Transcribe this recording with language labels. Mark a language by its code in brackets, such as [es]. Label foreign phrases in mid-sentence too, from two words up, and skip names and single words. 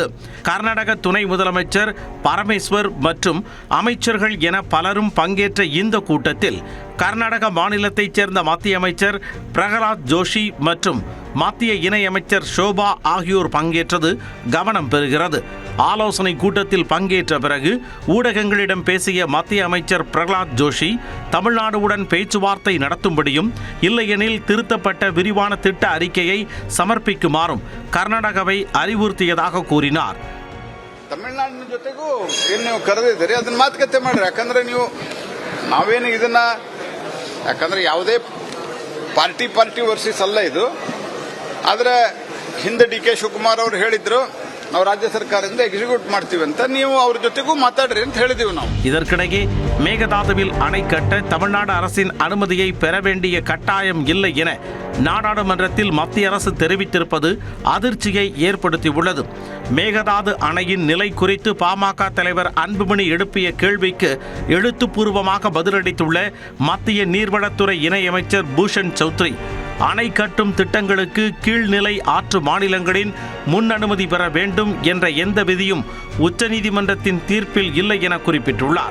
[ta] கர்நாடக துணை முதலமைச்சர் பரமேஸ்வர் மற்றும் அமைச்சர்கள் என பலரும் பங்கேற்ற இந்த கூட்டத்தில் கர்நாடக மாநிலத்தைச் சேர்ந்த மத்திய அமைச்சர் பிரகலாத் ஜோஷி மற்றும் மத்திய இணையமைச்சர் ஷோபா ஆகியோர் பங்கேற்றது கவனம் பெறுகிறது. ஆலோசனை கூட்டத்தில் பங்கேற்ற பிறகு ஊடகங்களிடம் பேசிய மத்திய அமைச்சர் பிரகலாத் ஜோஷி தமிழ்நாடுடன் பேச்சுவார்த்தை நடத்தும்படியும் இல்லையெனில் திருத்தப்பட்ட விரிவான திட்ட அறிக்கையை சமர்ப்பிக்குமாறும் கர்நாடகாவை அறிவுறுத்தியதாக கூறினார். [kn] ತಮಿಳುನಾಡಿನ ಜೊತೆಗೂ ಏನು ನೀವು ಕರೆದಿದ್ದೀರಿ ಅದನ್ನ ಮಾತುಕತೆ ಮಾಡ್ರಿ. ಯಾಕಂದ್ರೆ ನೀವು ನಾವೇನು ಇದನ್ನ ಯಾಕಂದ್ರೆ ಯಾವುದೇ [en] party versus [kn] ಅಲ್ಲ ಇದು. ಆದ್ರೆ ಹಿಂದೆ ಡಿ.ಕೆ. ಶಿವಕುಮಾರ್ ಅವರು ಹೇಳಿದ್ರು ನಾವು ರಾಜ್ಯ ಸರ್ಕಾರದಿಂದ ಎಕ್ಸಿಕ್ಯೂಟ್ ಮಾಡ್ತೀವಿ ಅಂತ. ನೀವು ಅವ್ರ ಜೊತೆಗೂ ಮಾತಾಡ್ರಿ ಅಂತ ಹೇಳಿದೀವಿ ನಾವು. [ta] இதற்கிடையே மேகதாதுவில் அணை கட்ட தமிழ்நாடு அரசின் அனுமதியை பெற வேண்டிய கட்டாயம் இல்லை என நாடாளுமன்றத்தில் மத்திய அரசு தெரிவித்திருப்பது அதிர்ச்சியை ஏற்படுத்தியுள்ளது. மேகதாது அணையின் நிலை குறித்து பாமக தலைவர் அன்புமணி எழுப்பிய கேள்விக்கு எழுத்துப்பூர்வமாக பதிலளித்துள்ள மத்திய நீர்வளத்துறை இணையமைச்சர் பூஷன் சௌத்ரி, அணை கட்டும் திட்டங்களுக்கு கீழ்நிலை ஆற்று மாநிலங்களின் முன் அனுமதி பெற வேண்டும் என்ற எந்த விதியும் உச்சநீதிமன்றத்தின் தீர்ப்பில் இல்லை என குறிப்பிட்டுள்ளார்.